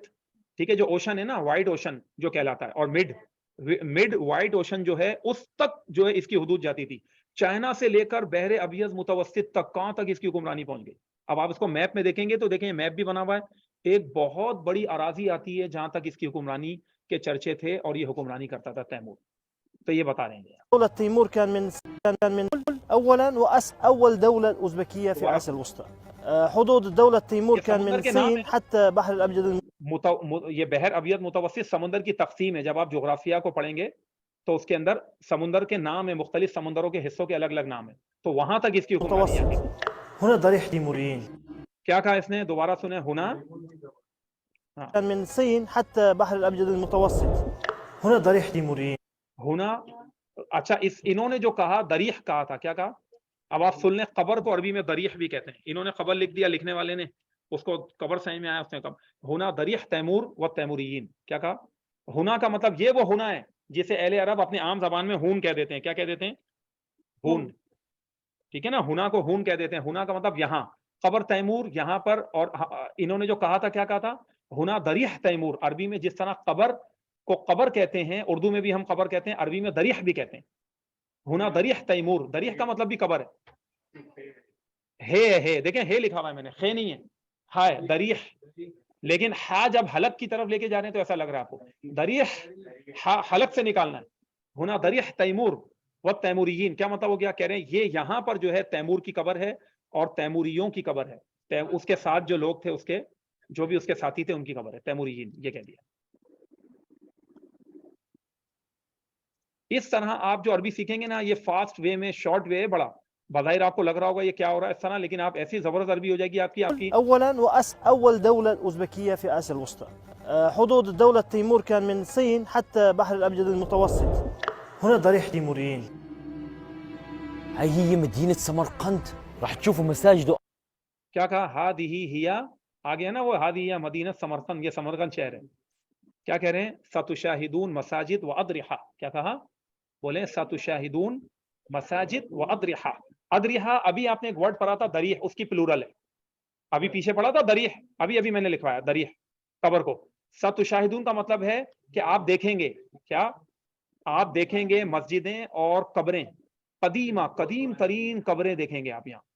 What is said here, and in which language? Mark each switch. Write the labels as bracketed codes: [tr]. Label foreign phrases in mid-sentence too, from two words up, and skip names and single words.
[ur] ٹھیک ہے، جو اوشن ہے نا، وائٹ اوشن جو کہلاتا ہے، اور مڈ وائٹ اوشن جو ہے، اس تک جو ہے اس کی حدود جاتی تھی. چائنا سے لے کر بحر ابیض متوسط تک، کہاں تک اس کی حکمرانی پہنچ گئی. اب آپ اس کو میپ میں دیکھیں گے تو دیکھیں میپ بھی بنا ہوا ہے. ایک بہت بڑی اراضی آتی ہے جہاں تک اس کی حکمرانی کے چرچے تھے، اور یہ حکمرانی کرتا تھا تیمور. تو یہ بتا رہے ہیں. [ar] دولة تيمور كان من اولا اول دولة ازبكية في آسيا الوسطى. حدود دولة تيمور كان من الصين حتى بحر الابيض. [ur] یہ بحر ابیض متوسط سمندر کی تقسیم ہے. جب آپ جغرافیہ کو پڑھیں گے تو اس کے اندر سمندر کے نام ہے، مختلف سمندروں کے حصوں کے الگ الگ نام ہیں. تو وہاں تک اس کی حکمرانی ہے. [ar] هنا ضريح تيموريين. [ur] کیا کہا اس نے؟ دوبارہ سنیں. ہونا [ar] كان من الصين حتى بحر الأبيض المتوسط. هنا ضريح تيموريين. [ur] हुना, اچھا انہوں نے جو کہا ضریح کہا تھا، کیا کہا? اب آپ سن لیں، قبر کو عربی میں ضریح بھی کہتے ہیں. انہوں نے قبر لکھ دیا، لکھنے والے نے، اس کو قبر صحیح میں آیا، اس نے کب [ar] هنا ضريح تيمور وتيموريين, [ur] کیا کہا? ہنا کا مطلب یہ وہ ہنا ہے جسے اہل عرب اپنی عام زبان میں ہون کہہ دیتے ہیں. کیا کہہ دیتے ہیں؟ ہون، ٹھیک ہے نا. ہنا کو ہون کہہ دیتے ہیں. ہنا کا مطلب یہاں، قبر تیمور یہاں پر۔ اور انہوں نے جو کہا تھا، کیا کہا تھا? [ar] هنا ضريح تيمور. [ur] عربی میں جس طرح قبر کو قبر کہتے ہیں، اردو میں بھی ہم قبر کہتے ہیں، عربی میں ضریح بھی کہتے ہیں. [ar] هنا ضريح تيمور, [ur] ضریح کا مطلب بھی قبر ہے. دیکھیں، حے لکھا ہوا ہے میں نے، خے نہیں ہے، حا ہے، ضریح۔ لیکن حا جب حلق کی طرف لے کے جا رہے ہیں تو ایسا لگ رہا ہے آپ کو، ضریح حا حلق سے نکالنا ہے. [ar] هنا ضريح تيمور وتيموريين, [ur] کیا مطلب ہو گیا? کہہ رہے ہیں یہ یہاں پر جو ہے تیمور کی قبر ہے اور تیموریوں کی قبر ہے. اس کے ساتھ جو لوگ تھے، اس کے جو بھی اس کے ساتھی تھے، ان کی قبر ہے، تیموریین، یہ کہہ دیا. اس طرح آپ جو عربی سیکھیں گے نا، یہ [en] fast way [ur] میں, [en] short way [ur] ہے بڑا. بظاہر آپ کو لگ رہا ہوگا یہ کیا ہو رہا ہے اس طرح، لیکن آپ ایسی زبردست عربی ہو جائے گی آپ کی. [ar] أولا أول دولة أوزبكية في آسيا الوسطى. حدود دولة تيمور كان من الصين حتى بحر الأبيض المتوسط. هنا ضريح تيموريين. هاي هي مدينة سمرقند، راح تشوفوا مساجد. [ur] کیا کہا? [ar] هذه هي, [ur] آ گیا نا وہ, [ar] هذه مدينة سمرقند, [ur] یہ سمرقند شہر ہے. کیا کہہ رہے ہیں? [ar] ستشاهدون مساجد وأضرحة. [ur] کیا کہا? بولے [ar] ستشاهدون مساجد وأضرحة. [ur] अदरिहा, ابھی آپ نے ایک ورڈ پڑھا تھا ضریح، اس کی پلورل ہے. ابھی پیچھے پڑھا تھا ضریح، ابھی میں نے لکھوایا ضریح قبر کو. ستشاہدون کا مطلب ہے کہ آپ دیکھیں گے، کیا آپ دیکھیں گے? مسجدیں اور قبریں، قدیمہ، قدیم ترین قبریں دیکھیں گے آپ یہاں.